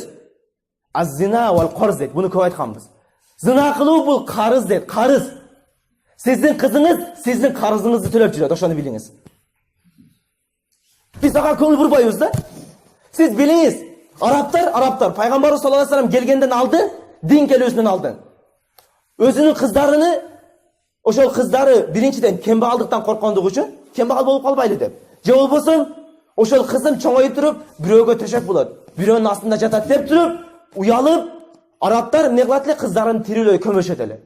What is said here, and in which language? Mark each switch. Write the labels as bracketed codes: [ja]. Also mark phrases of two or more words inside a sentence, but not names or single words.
[ar] الزنا والقرض [ky] дейт. Буну көп айтканбыз. Зина кылуу бул карыз дейт, карыз. Сиздин кызыңыз сиздин карызыңызды төлөп жүрөт, ошону билиңиз. Биз ага көңүл бурбайбыз да. Сиз билиңиз, арабтар пайгамбарыбыз [ar] صلى الله عليه وسلم [ky] келгенден алдын, дин келүүсүнөн алдын өзүнүн кыздарыны, ошол кыздары биринчиден кембагалдыктан корккондугу үчүн кембагал болуп калбайлы деп. Же болбосо ошол кызым чоңоюп туруп, бирөөгө төшөк болот, бирөөнүн астында жатат деп туруп, уялып, арабтар эмне кылат эле, кыздарын тирүүлөй көмөшөт эле.